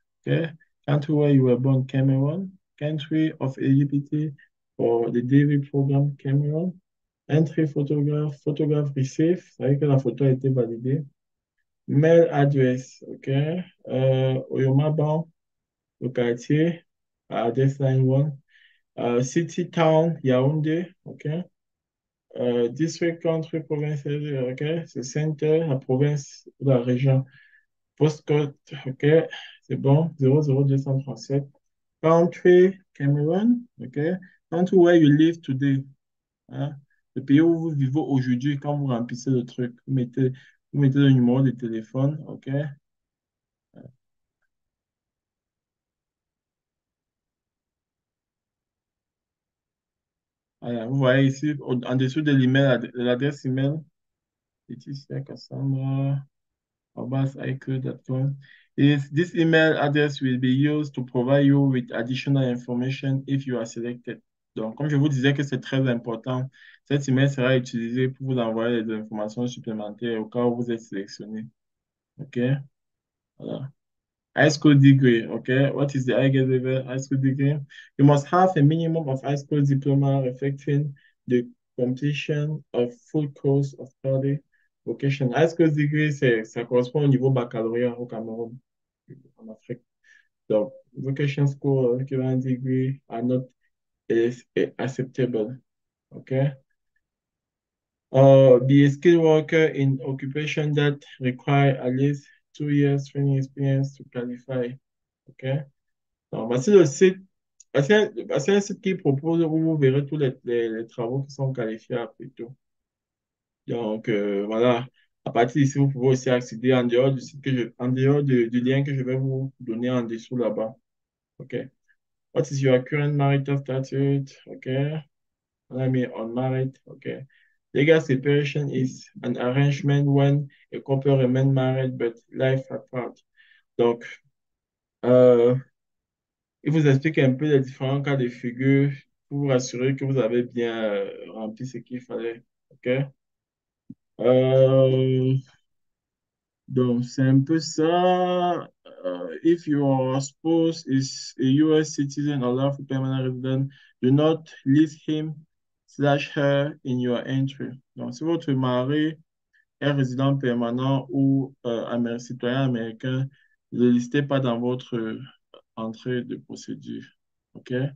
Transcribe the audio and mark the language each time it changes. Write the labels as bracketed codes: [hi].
[en] OK, country where you were born, Cameroon. Country of eligibility for the Daily program, Cameroon. Entry photograph, photograph received, [fr] ça veut dire que la photo a été validée. [en] Mail address, OK. Oyomabon, [fr] le quartier, [en] address line 1. City, town, Yaoundé, OK. District, country, province, OK. [fr] C'est center, la province ou la région. [en] Postcode, OK. [fr] C'est bon, [en] 00237. Country, Cameroon, OK. Country where you live today. [fr] Hein. Le pays où vous vivez aujourd'hui, quand vous remplissez le truc, vous mettez le numéro de téléphone, OK? Voilà, vous voyez ici, en dessous de l'email, de l'adresse email, Laetitia Cassandra, @icloud.com. [en] Is this email address will be used to provide you with additional information if you are selected. [fr] Donc, comme je vous disais que c'est très important, cet email sera utilisé pour vous envoyer des informations supplémentaires au cas où vous êtes sélectionné. OK? Voilà. [en] High school degree, okay? What is the high school degree? You must have a minimum of high school diploma reflecting the completion of full course of study. Vocation. High school degree, [fr] ça correspond au niveau baccalauréat au Cameroun, en Afrique. Donc, [en] vocation school equivalent degree are not acceptable, okay? Be a skilled worker in occupation that require at least 2 years training experience to qualify, okay? [fr] Donc, voici le site. Voici un site qui propose où vous verrez tous les travaux qui sont qualifiables et tout. Donc, voilà. À partir d'ici, vous pouvez aussi accéder en dehors du site en dehors du lien que je vais vous donner en dessous là-bas. OK. [en] What is your current marital status? OK. Let me unmarried. OK. Legal separation is an arrangement when a couple remain married but life apart. [fr] Donc, euh, il vous explique un peu les différents cas de figure pour vous rassurer que vous avez bien rempli ce qu'il fallait. OK? Euh, donc, c'est un peu ça. [en] If your spouse is a US citizen or lawful permanent resident, do not list him/her in your entry. [fr] Donc, si votre mari est résident permanent ou citoyen américain, ne le listez pas dans votre entrée de procédure. OK?